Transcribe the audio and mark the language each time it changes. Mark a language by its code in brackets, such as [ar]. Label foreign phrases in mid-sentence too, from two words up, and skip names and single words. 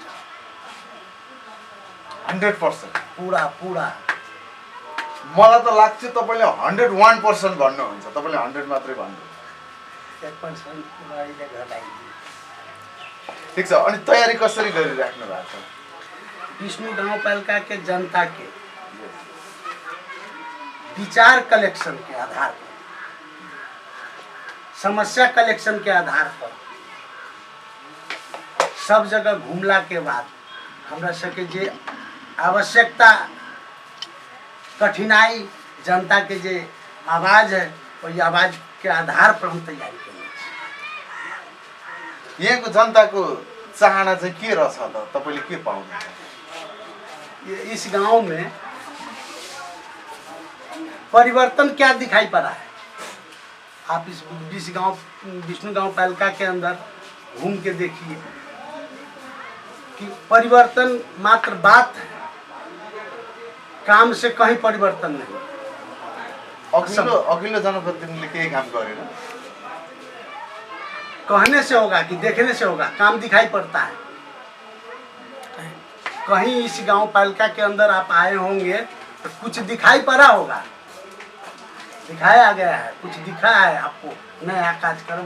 [ne] 100% पुरा मलाई त लाग्छ तपाईँले 101% भन्नुहुन्छ। तपाईँले 100 मात्रै भन्नु। 1% ठिक छ। अनि तयारी कसरी गरिराख्नु भएको छ? [hi] विष्णु गाउँपालिका के जनता के विचार कलेक्शन के आधार पर, समस्या कलेक्शन के आधार पर सब जगह घूमला के बाद हमरा सबके जे आवश्यकता कठिनाई जनता के जे आवाज है वही आवाज के आधार पर हम तैयारी करेंगे। [ne] यहाँको जनताको चाहना चाहिँ के रहेछ त? तपाईँले के पाउनुहुन्छ? [hi] इस गांव में परिवर्तन क्या दिखाई पड़ा है? आप इस विष्णु गाउँपालिका के अंदर घूम के देखिए कि परिवर्तन मात्र बात है, काम से कहीं परिवर्तन नहीं। [ne] अघिल्लो जनप्रतिनिधिले केही काम गरेन? [hi] कहने से होगा कि देखने से होगा? काम दिखाई पड़ता है। कहीं इस गाउँपालिका के अंदर आप आए होंगे तो कुछ दिखाई पड़ा होगा, दिखाया गया है, कुछ दिखा है आपको नया कार्यक्रम।